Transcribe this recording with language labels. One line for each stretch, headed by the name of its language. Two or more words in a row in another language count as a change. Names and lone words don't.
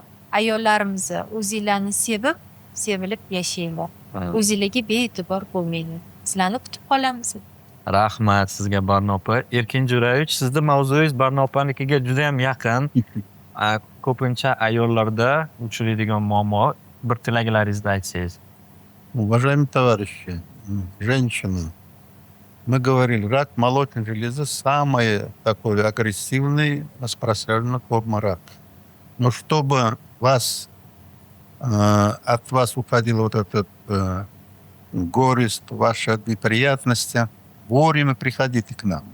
Uzbek: Ayollarimizni o'zinglarni sevib, sevilib yashanglar. O'zinglarga bee'tibor bo'lmanglar. Sizlarni kutib qolamiz. Rahmat sizga Barnopa. Erkin Jo'rayevich, sizni mavzuyingiz Barnopanikiga juda ham yaqin. Ko'pincha ayollarda uchraydigan muammo, bir tilaklaringizni aytsangiz.
Russian: Уважаемые товарищи, женщины, мы говорили, рак молочной железы самый такой агрессивный, распространенный форма рака. Но чтобы от вас уходила вот эта горесть, ваши неприятности, вовремя приходите к нам.